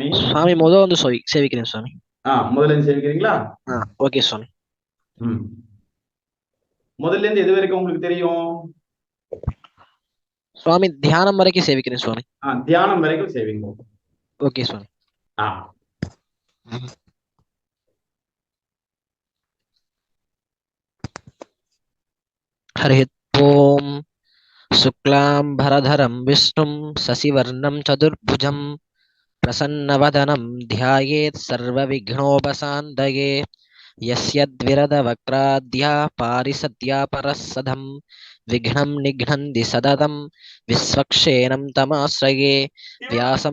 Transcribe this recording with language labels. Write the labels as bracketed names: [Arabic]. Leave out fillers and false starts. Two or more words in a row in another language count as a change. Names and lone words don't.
[Tamil] சுவாமி முதல் வந்து சேவிக்கிறேன் சுவாமி. முதல்ல இருந்து சேவிக்கிறீங்களா? ஓகே சுவாமி. முதல்ல இருந்து எது வரைக்கும் உங்களுக்கு தெரியும்? சுவாமி தியானம் வரைக்கும் சேவிக்கிறேன் சுவாமி. தியானம் வரைக்கும் சேவிங்க. ஓகே சுவாமி. [Sanskrit] हरि ओम शुक्लांबरधरं विष्णुं शशिवर्णं चतुर्भुजं प्रसन्नवदनं ध्यायेत् सर्वविघ्नोपशान्तये यस्यद्विरदवक्त्राद्या पारिषद्या परस्सदं विघ्नं निघ्नन्ति सततं विश्वक्सेनं तमाश्रये व्यासं